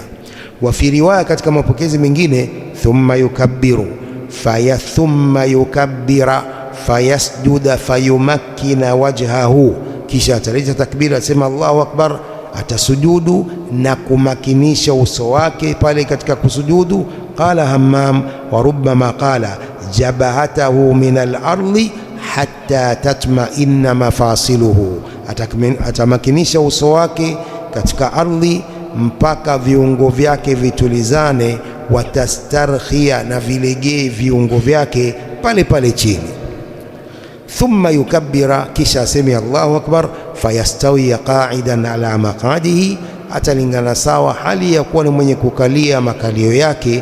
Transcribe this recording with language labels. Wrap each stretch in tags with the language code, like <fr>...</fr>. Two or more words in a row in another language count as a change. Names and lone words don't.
<ar>وفي رواية,</ar> <sw>katika mapokezi mengine,</sw> <ar>ثم يكبر ثم يكبر فيسجد فيمكن وجهه,</ar> <sw>kisha ataleta takbira, asema</sw> <ar>الله أكبر,</ar> <sw>atasujudu na kumakinisha uso wake pale katika kusujudu.</sw> <ar>قال همام وربما قال جبهته من الأرض حتى تطمئن مفاصله,</ar> <sw>atamakinisha uso wake katika ardhi mpaka viungo vyake vitulizane. Watastarkhia, na vilegee viungo vyake pale pale chini.</sw> <ar>ثم يكبر,</ar> <sw>kisha aseme</sw> <ar>الله أكبر, فيستوي قاعدا على مقعده,</ar> <sw>atalingana sawa hali ya kuwa ni mwenye kukalia makalio yake.</sw>